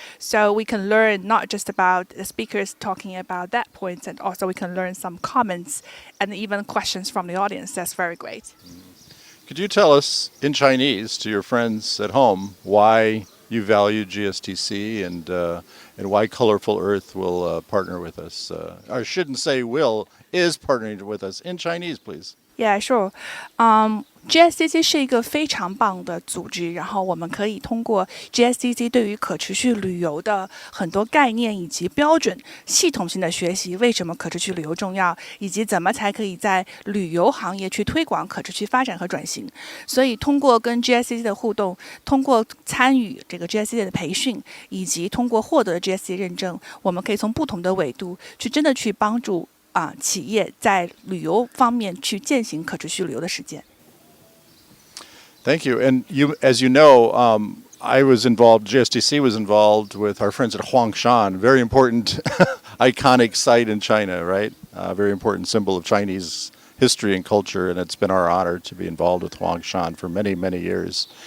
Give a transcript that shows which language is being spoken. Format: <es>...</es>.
<en>So we can learn not just about the speakers talking about that point, and also we can learn some comments and even questions from the audience. That's very great. Could you tell us in Chinese to your friends at home why you value GSTC and why Colorful Earth will partner with us? I shouldn't say will, is partnering with us. In Chinese, please. Yeah, sure.</en> <zh>GSTC 是一个非常棒的组织，然后我们可以通过 GSTC 对于可持续旅游的很多概念以及标准，系统性的学习为什么可持续旅游重要，以及怎么才可以在旅游行业去推广可持续发展和转型。所以通过跟 GSTC 的互动，通过参与这个 GSTC 的培训，以及通过获得 GSTC 认证，我们可以从不同的维度去真的去帮助企业在旅游方面去践行可持续旅游的实践。</zh> <en>Thank you. And as you know, I was involved, GSTC was involved with our friends at Huangshan, very important, iconic site in China, right? Very important symbol of Chinese history and culture, and it's been our honor to be involved with Huangshan for many, many years.</en>